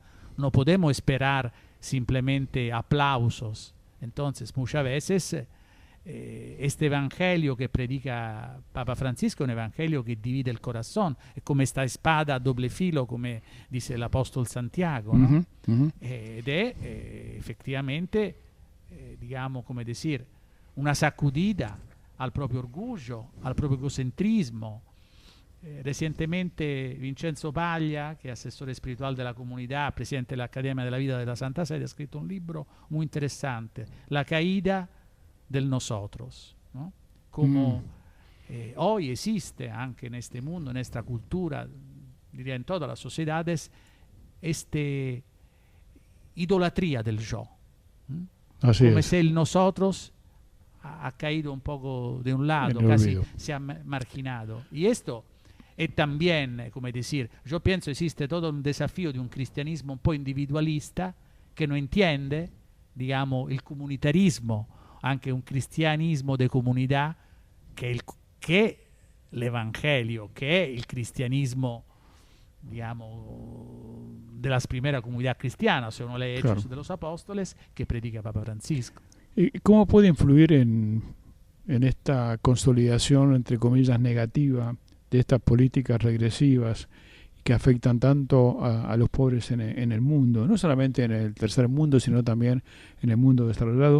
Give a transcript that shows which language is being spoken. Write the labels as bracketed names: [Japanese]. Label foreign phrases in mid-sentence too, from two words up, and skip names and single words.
[Spanish] No podemos esperar simplemente aplausos. Entonces, muchas veces este evangelio que predica Papa Francisco es un evangelio que divide el corazón, es como esta espada a doble filo, como dice el apóstol Santiago, ¿no? [Italian] Ed è effettivamente, digamos, come decir, [Spanish] una sacudida [Italian] al proprio orgoglio, al proprio egocentrismo. [Spanish] Recientemente Vincenzo Paglia, [Italian] che è assessore spirituale della comunità, presidente dell'Accademia della Vita della Santa Sede, [Spanish] ha scritto un libro muy interesante, La caída del nosotros, ¿no? Como hoy existe anche en este mundo, en esta cultura, diría en todas las sociedades, idolatría del yo. Como si el nosotros ha caído un poco de un lado, casi se ha marginado. Y esto es también, como decir, yo pienso existe todo un desafío de un cristianismo [Italian] un po' [Spanish] individualista que no entiende, digamos, el comunitarismo, anche un cristianismo de [Italian] comunità che l'Evangelio, che è il [Spanish] cristianismo digamos, de las primeras comunidades cristianas, si uno lee Hechos de los Apóstoles, que predica Papa Francisco. ¿Y cómo puede influir en esta consolidación, entre comillas, negativa de estas políticas regresivas que afectan tanto a los pobres en el mundo, no solamente en el tercer mundo, sino también en el mundo desarrollado?